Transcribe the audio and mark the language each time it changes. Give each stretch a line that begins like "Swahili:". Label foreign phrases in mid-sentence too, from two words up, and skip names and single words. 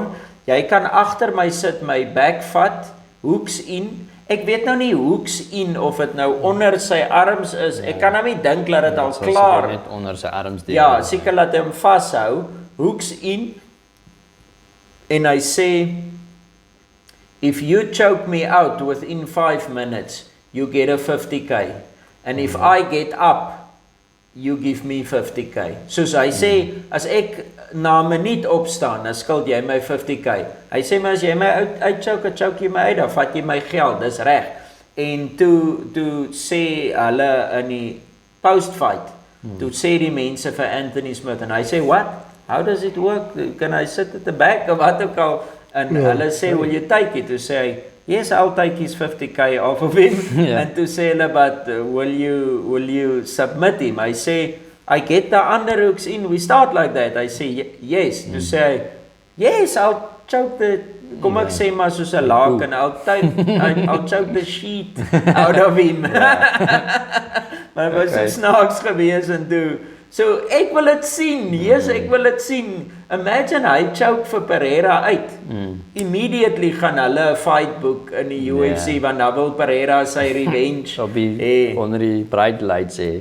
Afrikaans: Jy kan agter my sit, my back vat,
English: hooks in.
Afrikaans: Ek weet nou nie
English: hooks in
Afrikaans: of dit nou onder sy arms is. Ek kan nou nie dink dat dit al klaar net onder sy arms deel. Ja, seker laat hy hom vashou,
English: hooks in.
Afrikaans: En hy sê,
English: if you choke me out within 5 minutes, you get a 50k. And if I get up, you give me 50k.
Afrikaans: Soos hy sê, as ek na 'n minuut opstaan, dan skuld jy my 50k. Hy sê maar as jy my uitchoke, choke jy my uit, dan vat jy my geld, dis reg. En toe sê hulle in die post-fight, toe sê die mense vir Anthony Smith, en hy sê,
English: what? How does it work? Can I sit at the back of
Afrikaans: wat ook al? En hulle sê,
English: will you take it?
Afrikaans: Toe sê hy,
English: yes, I'll take his 50k off of him.
Afrikaans: En toe sê hulle,
English: but will you submit him?
Afrikaans: Hy sê,
English: I get the underhooks in, we start like that.
Afrikaans: Hy sê, yes. Toe sê hy,
English: yes, I'll choke the,
Afrikaans: kom ek sê maar soos 'n laken,
English: I'll choke the sheet out of him.
Afrikaans: Maar was so snaaks gewees en toe, so ek wil dit sien, yes, ek wil dit sien. Imagine hy choke vir Pereira uit. Immediately gaan hulle 'n
English: fight book
Afrikaans: in die UFC want dan wil Pereira sy revenge. Op die onder die bright lights hê.